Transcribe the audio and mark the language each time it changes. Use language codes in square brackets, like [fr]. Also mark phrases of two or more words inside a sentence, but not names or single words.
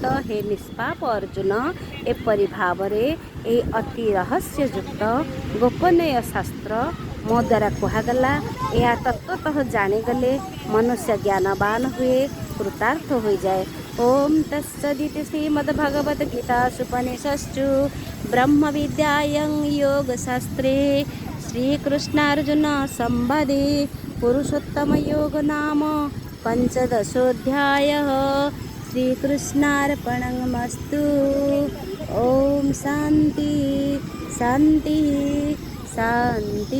[or] ହେ ନିଷ୍ପାପ ଅର୍ଜୁନ, ଏପରି ଭାବରେ ଏହି ଅତି ରହସ୍ୟଯୁକ୍ତ ଗୋପନୀୟ ଶାସ୍ତ୍ର ମୋ ଦ୍ୱାରା କୁହାଗଲା। ଏହା ତତ୍ତ୍ୱତଃ ଜାଣିଗଲେ ମନୁଷ୍ୟ ଜ୍ଞାନବାନ ହୁଏ, କୃତାର୍ଥ ହୋଇଯାଏ। [sa] ଓಂ ତତ୍ସଦିତି ଶ୍ରୀମଦ୍ଭଗବତ୍ ଗୀତାସୁପନିଷତ୍ସୁ ବ୍ରହ୍ମ ବିଦ୍ୟାୟାଂ योगशास्त्रे श्रीकृष्णार्जुन संवादे पुरुषोत्तम योग नाम पंचदशोऽध्यायः। श्रीकृष्णार्पणमस्तु। ओम शांति शांति शांति।